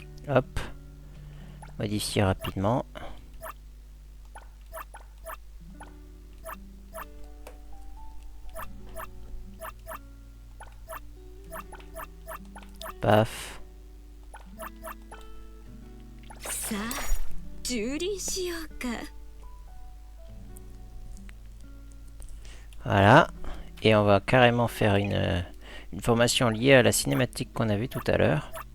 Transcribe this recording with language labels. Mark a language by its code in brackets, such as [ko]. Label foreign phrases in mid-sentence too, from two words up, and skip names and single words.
[fr] Hop. Modifier rapidement. Paf. [ja] さあ蹂躙しようか。 [fr] Voilà. Et on va carrément faire une formation liée à la cinématique qu'on a vue tout à l'heure.